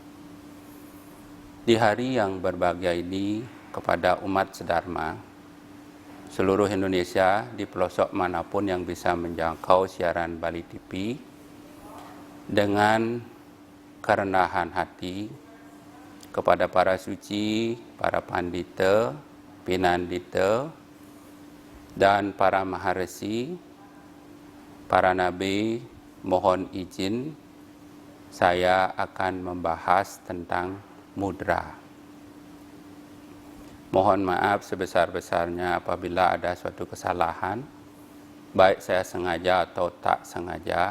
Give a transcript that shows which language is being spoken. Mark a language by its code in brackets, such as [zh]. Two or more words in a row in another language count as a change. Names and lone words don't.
[id] Di hari yang berbahagia ini kepada umat sedharma seluruh Indonesia di pelosok manapun yang bisa menjangkau siaran Bali TV, dengan kerendahan hati kepada para suci, para pandita, pinandita, dan para maharesi, para nabi, mohon izin saya akan membahas tentang mudra. Mohon maaf sebesar-besarnya apabila ada suatu kesalahan, baik saya sengaja atau tak sengaja.